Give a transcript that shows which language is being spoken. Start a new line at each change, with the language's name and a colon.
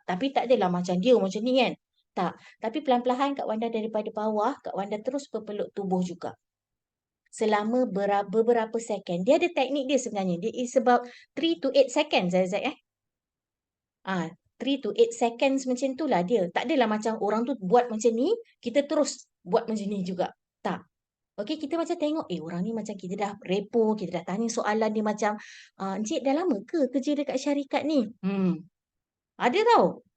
Malay: Tapi tak adalah macam dia macam ni kan. Tak. Tapi perlahan-perlahan Kak Wanda daripada bawah, Kak Wanda terus berpeluk tubuh juga. Selama beberapa second. Dia ada teknik dia sebenarnya.
English: Dia is about 3 to 8 seconds, Zaid. 3 to 8 seconds
Malay: macam tu lah dia. Tak adalah macam orang tu buat macam ni, kita terus buat macam ni juga. Tak. Okey, kita macam tengok, orang ni macam kita dah repo, kita dah tanya soalan dia macam, Encik dah lama ke kerja dekat syarikat ni? Ada tau.